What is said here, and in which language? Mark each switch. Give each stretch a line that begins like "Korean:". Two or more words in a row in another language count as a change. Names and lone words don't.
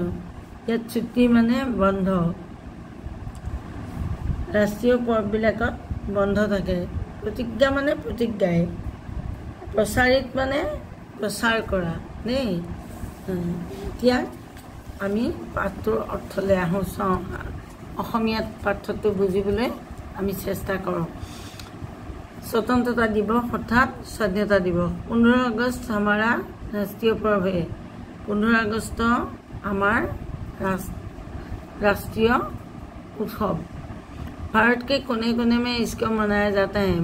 Assamese: ইয়াত ছুটি মানে বন্ধ। ৰাষ্ট্ৰীয় পৰ্ববিলাকত বন্ধ থাকে। প্ৰতিজ্ঞা মানে প্ৰতিজ্ঞাই, প্ৰচাৰিত মানে প্ৰচাৰ কৰা দেই। এতিয়া আমি পাঠটোৰ অৰ্থলৈ আহোঁ, চাওঁ অসমীয়াত পাঠটো বুজিবলৈ আমি চেষ্টা কৰোঁ।
Hindi: स्वतंत्रता दिवस अर्थात स्वाधीनता दिवस। 15 अगस्त हमारा राष्ट्रीय पर्व है। 15 अगस्त हमार राष्ट्रीय उत्सव। भारत के कोने कोने में इसको मनाया जाता है।